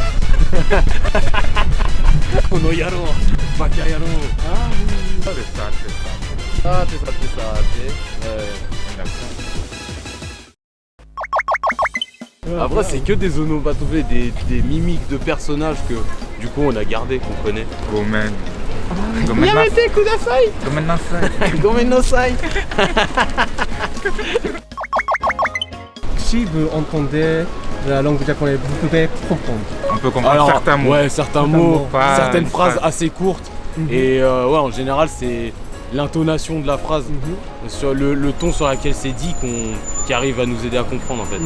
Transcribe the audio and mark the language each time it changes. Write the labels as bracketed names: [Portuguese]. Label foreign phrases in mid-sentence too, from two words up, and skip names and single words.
[Japanese] この野郎、馬鹿野郎. [French] C'est ça. Ah, c'est ça. Après, c'est que des onomatopées, des mimiques de personnages que du coup on a gardé, qu'on connaît. [Japanese] Gomen. やめてください! ごめんなさい. ごめんなさい! [French] Si vous entendez la langue japonaise, vous pouvez comprendre. On peut comprendre certains mots. Ouais, certains mots, pas certaines une phrases phrase. assez courtes. Et ouais, en général, c'est l'intonation de la phrase, sur le ton sur lequel c'est dit qui arrive à nous aider à comprendre en fait.